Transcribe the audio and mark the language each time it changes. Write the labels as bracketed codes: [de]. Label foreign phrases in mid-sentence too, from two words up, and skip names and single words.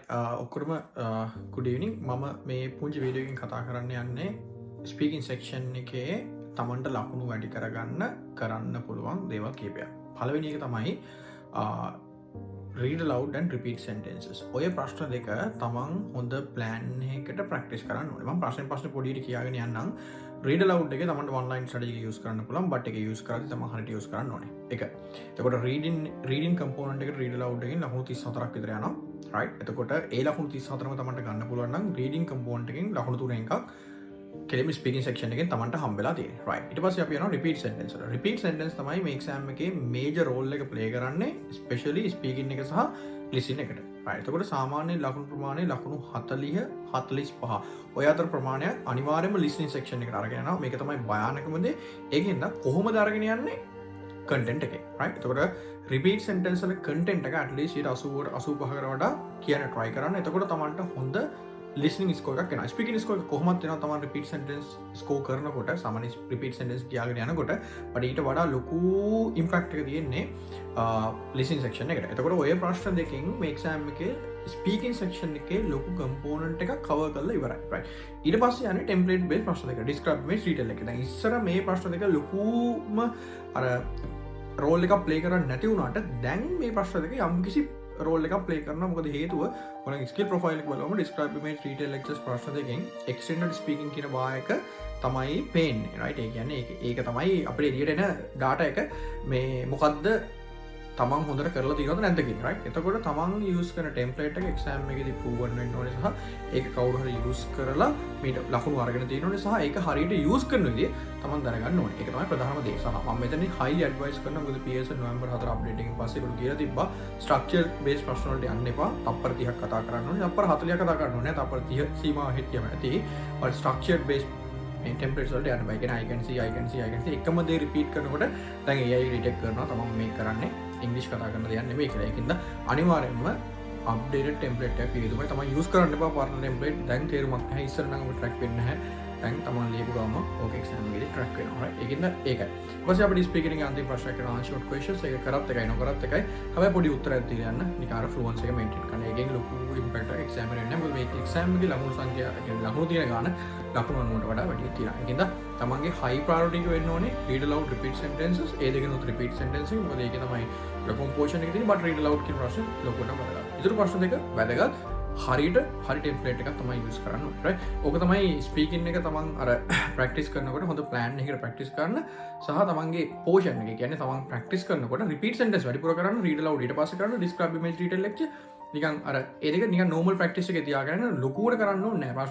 [en] ඔක්කොටම good evening. [si] මම මේ පුංචි වීඩියෝ එකකින් කතා කරන්න යන්නේ [en] speaking section [si] එකේ තමන්ට ලකුණු වැඩි කරන්න පුළුවන් දේවල් කීපයක්. පළවෙනි එක තමයි [en] read aloud and repeat sentences. [si] ඔය ප්‍රශ්න දෙක තමන් හොඳ plan එකකට practice කරන්න ඕනේ. මම ප්‍රශ්න පොඩියට කියාගෙන යන්නම්. [en] read aloud [si] එකේ තමන්ට [en] one line strategy [si] එක use කරන්න පුළුවන්, but ඒක use කරද්දී තමන් හරියට use කරන්න ඕනේ. එක. එතකොට [en] reading component [si] එකට [en] read aloud [si] එකෙන් ලකුණු 34ක් විතර යනවා. right. එතකොට ඒ ලකුණු 34ම තමන්ට ගන්න පුළුවන් නම් [en] reading component [si] එකෙන් ලකුණු 3 එකක් කෙලිම [en] speaking section [si] එකෙන් තමන්ට හම්බෙලා තියෙන්නේ. right. ඊට පස්සේ අපි යනවා [en] repeat sentence [si] වල. [en] repeat sentence [si] තමයි මේ exam එකේ [en] major role [si] එක play කරන්නේ, [en] especially speaking [si] එක සහ listening එකට. right. එතකොට සාමාන්‍ය ලකුණු ප්‍රමාණය ලකුණු 40 45. ඔය අතර ප්‍රමාණයක් අනිවාර්යයෙන්ම [en] listening section [si] එකට අරගෙන යනවා. මේක තමයි භයානකම දේ. ඒකෙන්ද කොහොමද අරගෙන යන්නේ? content එකේ. right. එතකොට [en] repeat sentence [si] වල content එක [en] at least [si] 85කට වඩා කියන්න try කරන්න. එතකොට තමන්ට හොඳ [en] listening score [si] එකක් එනවා. [en] speaking score [si] එක කොහොමද එනවා තමන් [en] repeat sentence score [si] කරනකොට, සාමාන්‍ය [en] repeat sentence [si] කියාගෙන යනකොට, but ඊට වඩා ලොකු impact එක තියෙන්නේ [en] listening section [si] එකට. එතකොට ඔය ප්‍රශ්න දෙකෙන් මේ exam එකේ [en] speaking section [si] එකේ ලොකු component එකක් cover කරලා ඉවරයි. right. ඊට පස්සේ යන්නේ [en] template based [si] ප්‍රශ්න දෙක. [en] describe image detail [si] එක. දැන් ඉස්සර මේ ප්‍රශ්න දෙක ලොකුම අර රෝල් එකක් ප්ලේ කරන්න නැති වුණාට දැන් මේ ප්‍රශ්න දෙක යම්කිසි රෝල් එකක් ප්ලේ කරනවා. මොකද හේතුව ඔයාලගේ [en] skill profile [si] එක බලවම [en] describe image detail lectures [si] ප්‍රශ්න දෙකෙන් [en] extended speaking [si] කියන වායක තමයි පේන්නේ. right. ඒ කියන්නේ ඒක තමයි අපිට එළියට එන data එක මේ මොකද්ද තමන් හොඳට කරලා තියෙනවද නැද්ද කියන. right. එතකොට තමන් use කරන template එක exam එකේදී proven වෙන්න ඕනේ සහ ඒක කවුරු හරි use කරලා මේ ලකුණු අරගෙන තියෙන්න ඕනේ සහ ඒක හරියට use කරන විදිය තමන් දැනගන්න ඕනේ. ඒක තමයි ප්‍රධානම දේ. සහ මම මෙතනදී [en] highly advise [si] කරනවා මොකද PS නොවැම්බර් 4 update එකෙන් පස්සේ ඒගොල්ලෝ කියලා තිබ්බා [en] structure based [si] ප්‍රශ්න වලට යන්න එපා. තප්පර 30ක් කතා කරන්න ඕනේ. තප්පර 40ක් කතා කරන්න ඕනේ. තප්පර 30 සීමාව හිටියම ඇති. [en] but structure based templates [si] වලට යන්න බෑ. කියන්නේ [en] I can see [si] එකම දේ repeat කරනකොට දැන් [en] AI detect [si] කරනවා තමන් මේ කරන්නේ ඉංග්‍රීසි කතා කරන දෙයක් නෙමෙයි කියලා. ඒකින්ද අනිවාර්යයෙන්ම [en] updated template [si] එකක් පිළිතුමයි තමයි use කරන්න එපා. පරණ template දැන් තේරුමක් නැහැ. ඉස්සර නම් අපිට track වෙන්නේ නැහැ. දැන් තමන් ලියපු ගාම ඕක exam එකේදී track වෙනවා. right. ඒකින්ද ඒකයි. ඊට පස්සේ අපිට speaking එකේ අන්තිම ප්‍රශ්නයක් කරනවා [en] short questions. [si] ඒක කරත් එකයි නොකරත් එකයි. හැබැයි පොඩි උත්තරයක් දීලා යන්න. නිකන් අර fluency එක maintain කරන්න. ඒකෙන් ලොකු impact එකක් exam එකේ නැහැ. මොකද මේක exam එකේ ලකුණු සංඛ්‍යා කියන්නේ ලකුණු තියෙන ගාන ලකුණු 90ට වඩා වැඩි තියෙනවා. ඒකින්ද තමන්ගේ [en] high priority [si] එක වෙන්න ඕනේ [en] read aloud repeat sentences. [si] ඒ දෙකනොත් [en] repeat sentences. [si] මොකද ඒකේ තමයි ලොකුම portion එක තියෙන්නේ. [en] but read aloud [si] කියන ප්‍රශ්න ලොකුටම වැදගත්. ඊටු ප්‍රශ්න දෙක වැදගත්. හරි ටෙම්ප්ලේට් එකක් තමයි යූස් කරන්න ඕනේ. right. ඕක තමයි ස්පීකින් එක තමන් අර ප්‍රැක්ටිස් කරනකොට හොඳ ප්ලෑන් එකකට ප්‍රැක්ටිස් කරන්න සහ තමන්ගේ පෝෂන් එක කියන්නේ තමන් ප්‍රැක්ටිස් කරනකොට [en] repeat sentence [si] වැඩිපුර කරන්න, [en] read aloud [si] ඊට පස්සේ කරන්න, [en] describe image detail lecture [si] නිකන් අර ඒ දෙක නිකන් [en] normal practice [si] එකේ තියාගෙන ලොකුවට කරන්න ඕනේ නැහැ.